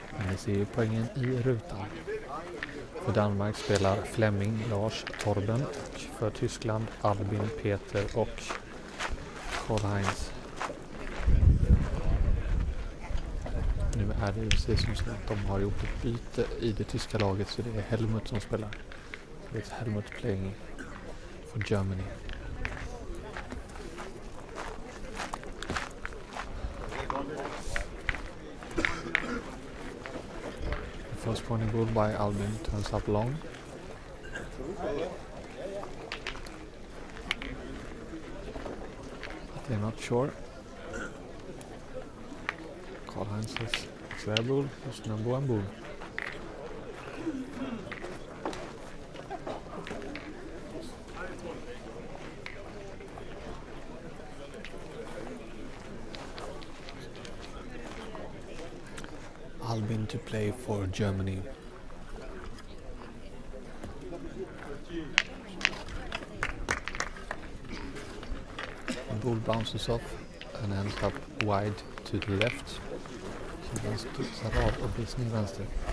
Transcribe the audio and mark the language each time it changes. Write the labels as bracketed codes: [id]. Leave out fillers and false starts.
[sv] Ni ser ju poängen i rutan. För Danmark spelar Flemming, Lars, Torben. För Tyskland Albin, Peter och Karl-Heinz. Nu är det precis som så att de har gjort ett byte i det tyska laget, så det är Helmut som spelar. [en] It's Helmut playing for Germany. The first pointing ball by Albin turns up long. But they're not sure. Karl-Heinz says it's their ball, it's number one ball. Albin to play for Germany. The ball bounces off and ends up wide to the left. [sv] Så den studsar av och blir sned vänster.